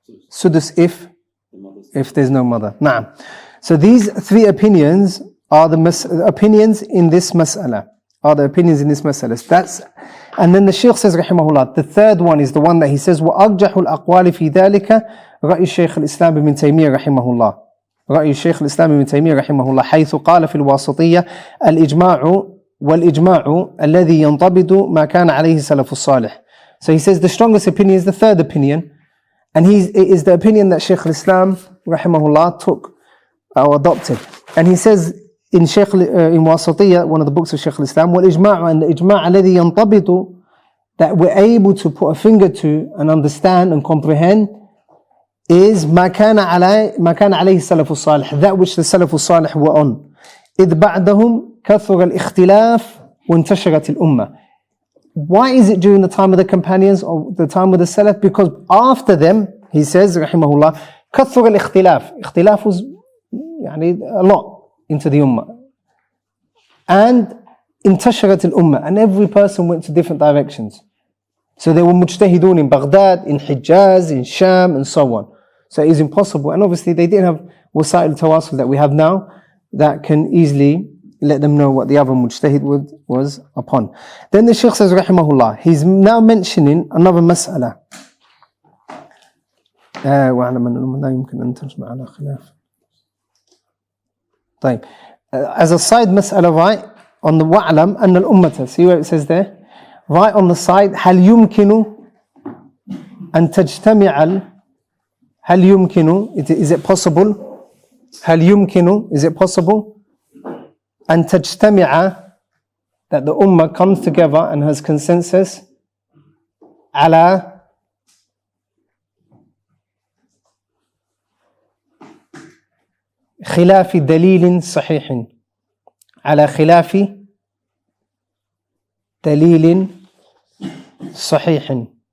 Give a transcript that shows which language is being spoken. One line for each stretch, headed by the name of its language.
English: Sudus if there's no mother. Naam. So these three opinions are the opinions in this mas'ala. And then the Shaykh says rahimahullah, the third one is the one that he says
Arabic: وَأَرْجَحُ الْأَقْوَالِ فِي ذَلِكَ رَأْيُ الشيخ الإسلام بن تيمية رحمه الله. رأي الشيخ الإسلام ابن تيمية رحمه الله حيث قال في الواسطية الإجماع والإجماع الذي ينضبط ما كان عليه سلف الصالح.
English: So he says the strongest opinion is the third opinion, and it is the opinion that Shaykh al-Islam rahimahullah took or adopted. And he says in Wasatiyya, one of the books of Shaykh al-Islam, والإجماع and the ijma'
Arabic: الذي ينضبط,
English: that we're able to put a finger to and understand and comprehend, is
Arabic: ما كان عليه السلف الصالح,
English: that which the Salaf al-Salih were on.
Arabic: إذ بعدهم كثر الاختلاف وانتشرت الأمة.
English: Why is it during the time of the companions or the time of the Salaf? Because after them, he says rahimahullah,
Arabic: كثر الاختلاف.
English: اختلاف was a lot into the Ummah. And
Arabic: انتشرت الأمة,
English: and every person went to different directions. So there were mujtahidun in Baghdad, in Hijaz, in Sham, and so on. So it is impossible. And obviously they didn't have wasa'il tawasul that we have now that can easily let them know what the other mujtahid was upon. Then the Shaykh says, rahimahullah, he's now mentioning another mas'ala.
Arabic: وَاعْلَمْ أَنَّ الْأُمَّةَ لَا يُمْكِنُ أَن تَجْمَعَ عَلَى خِلَافٍ. طيب.
English: As a side mas'ala, right, on the
Arabic: وَاعْلَمْ أَنَّ الْأُمَّةَ,
English: see where it says there? Right on the side,
Arabic: هل يمكن أن تجتمع هل يمكن,
English: is it possible?
Arabic: هل يمكن,
English: is it possible?
Arabic: أن تجتمع,
English: that the ummah comes together and has consensus
Arabic: على خلاف دليل صحيح, على خلاف دليل صحيح.